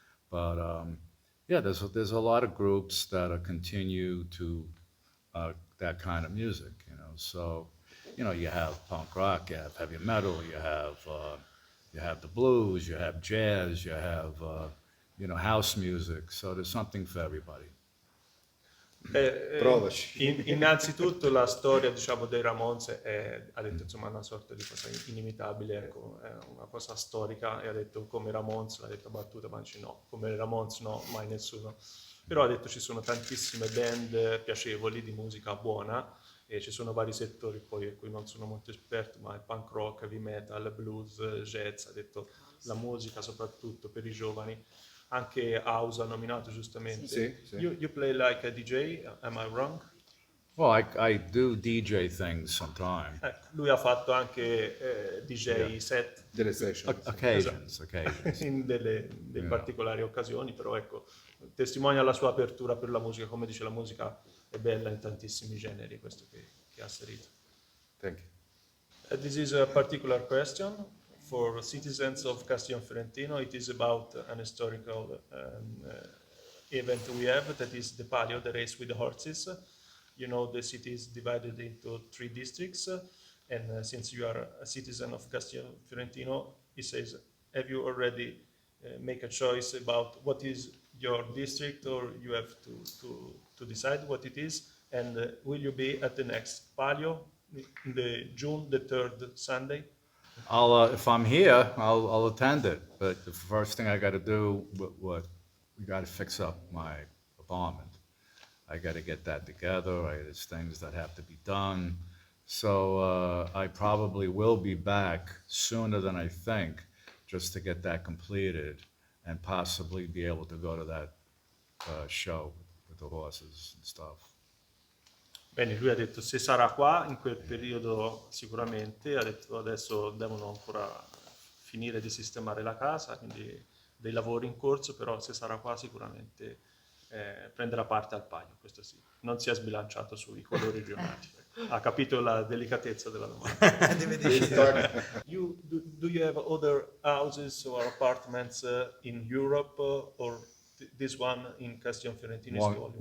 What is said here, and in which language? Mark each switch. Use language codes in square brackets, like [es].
[en] But yeah, there's a lot of groups that continue to that kind of music. So you have punk rock, you have heavy metal, you have the blues, you have jazz, you have house music. So there's something for everybody. [it] Provaci. Innanzitutto la storia, diciamo, dei Ramones ha detto, insomma, una sorta di cosa inimitabile, ecco, è una cosa storica, e ha detto come Ramones, l'ha detto a battuta, ma dice no, come Ramones no, mai nessuno. Però ha detto ci sono tantissime band piacevoli di musica buona, e ci sono vari settori poi a cui non sono molto esperto, ma è punk rock, heavy metal, blues, jazz, ha detto la musica soprattutto per i giovani. Anche House ha nominato giustamente. Sì. [en] You play like a DJ, am I wrong? Well, I do DJ things sometimes. [it] Lui ha fatto anche DJ [en] Yeah. [it] set Delle session. [en] Occasions. [it] in delle particolari occasioni, però ecco, testimonia la sua apertura per la musica. Come dice, la musica è bella in tantissimi generi, questo che ha asserito. [en] Thank you. This is a particular question for citizens of Castiglion Fiorentino. It is about an historical event we have, that is the Palio, the race with the horses. You know, the city is divided into 3 districts, and since you are a citizen of Castiglion Fiorentino, he says, have you already make a choice about what is your district, or you have to decide what it is, and will you be at the next Palio, the June the 3rd Sunday? If I'm here, I'll attend it. But the first thing I got to do, we got to fix up my apartment. I got to get that together. There's things that have to be done. So I probably will be back sooner than I think, just to get that completed and possibly be able to go to that show with the horses and stuff. [it] Bene, lui ha detto se sarà qua in quel periodo sicuramente, ha detto adesso devono ancora finire di sistemare la casa, quindi dei lavori in corso, però se sarà qua sicuramente prenderà parte al Palio, questo sì. Non si è sbilanciato sui colori rionati. Ha capito la delicatezza della domanda. [en] Do you have other houses or apartments in Europe, or this one in Castiglion Fiorentino is the only one?